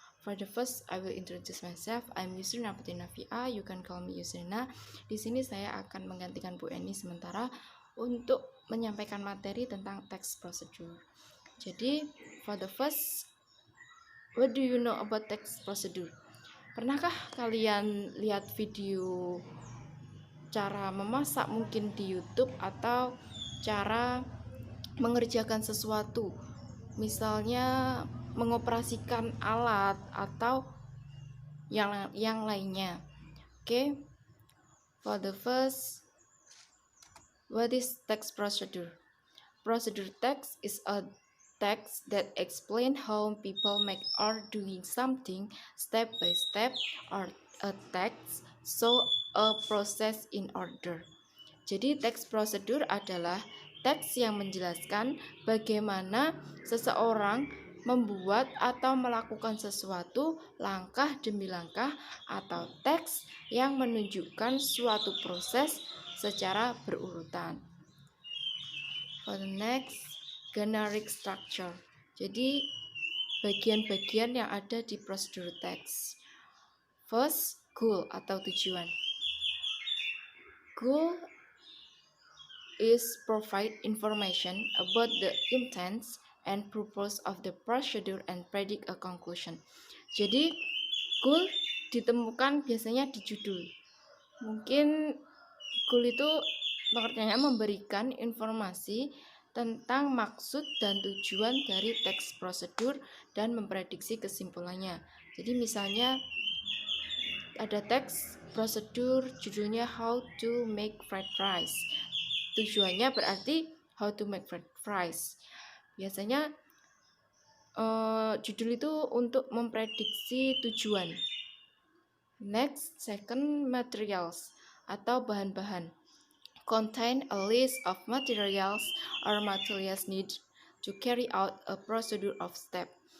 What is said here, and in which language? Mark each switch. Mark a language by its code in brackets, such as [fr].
[en] For the first, I will introduce myself. I'm Yusrina Putina Via. You can call me Yusrina. [id] Di sini saya akan menggantikan Bu Eni sementara untuk menyampaikan materi tentang text procedure. [en] Jadi, for the first, what do you know about text procedure? [id] Pernahkah kalian lihat video cara memasak mungkin di YouTube atau cara mengerjakan sesuatu, misalnya mengoperasikan alat atau yang lainnya? [en] Okay, for the first, what is text procedure? Procedure text is a text that explain how people make or doing something step by step, or a text so a process in order. [id] Jadi teks prosedur adalah teks yang menjelaskan bagaimana seseorang membuat atau melakukan sesuatu langkah demi langkah, atau teks yang menunjukkan suatu proses secara berurutan. [en] For the next, generic structure. [id] Jadi bagian-bagian yang ada di prosedur teks. [en] First, goal [id] atau tujuan. [en] Goal is provide information about the intent and purpose of the procedure and predict a conclusion. [id] Jadi goal ditemukan biasanya di judul. Mungkin goal itu pengertiannya memberikan informasi tentang maksud dan tujuan dari teks prosedur dan memprediksi kesimpulannya. Jadi misalnya ada teks prosedur judulnya [en] How to Make Fried Rice. [id] Tujuannya berarti [en] how to make fried rice. [id] Biasanya judul itu untuk memprediksi tujuan. [en] Next, second, materials [id] atau bahan-bahan. [en] Contain a list of materials or materials need to carry out a procedure of step.